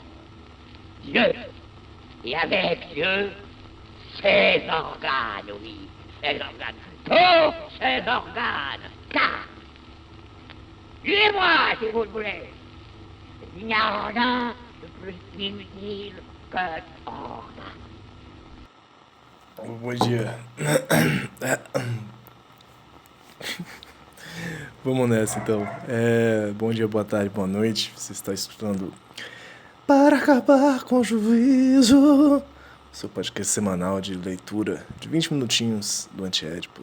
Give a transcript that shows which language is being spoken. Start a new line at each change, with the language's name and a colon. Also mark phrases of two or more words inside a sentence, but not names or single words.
French: Dieu, et avec Dieu, ses organes, oui, ses organes, tous ses organes, car, suivez-moi si vous le voulez, il n'y a rien de plus inutile que organe.
Portuguese: Bom dia. Vamos nessa então. Bom dia, boa tarde, boa noite. Você está escutando Para Acabar com o Juízo, seu podcast semanal de leitura de 20 minutinhos do Antiédipo.